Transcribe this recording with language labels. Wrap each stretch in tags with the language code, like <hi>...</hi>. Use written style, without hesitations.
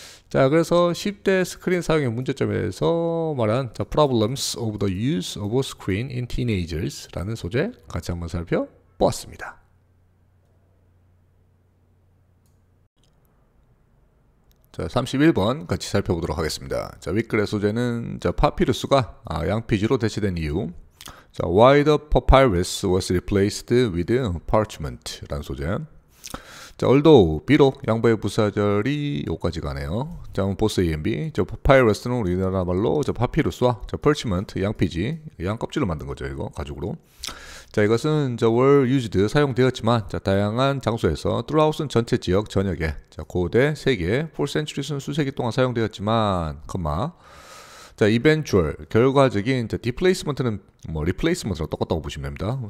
<ko>자, 그래서 10대 스크린 사용의 문제점에서 말한</ko> <en>Problems of the Use of a Screen in Teenagers</en> <ko>라는 소재 같이 한번 살펴보았습니다. 자, 31번 같이 살펴보도록 하겠습니다. 자, 윗글의 소재는 파피루스가 양피지로 대체된 이유.</ko> <en>자, Why the papyrus was replaced with parchment</en> <ko>라는 소재. 자, although 비록 양보의 부사절이 여기까지 가네요. 자, 보스 EMB. 저 papyrus는 우리나라 말로 파피루스와 parchment 양피지, 양 껍질로 만든 거죠. 이거 가죽으로. 자, 이것은 were used 사용되었지만 다양한 장소에서 throughout은 전체 지역 전역에 고대 세계 4centuries는 수세기 동안 사용되었지만 자, eventual 결과적인 displacement는 replacement랑 똑같다고 보시면 됩니다.</ko>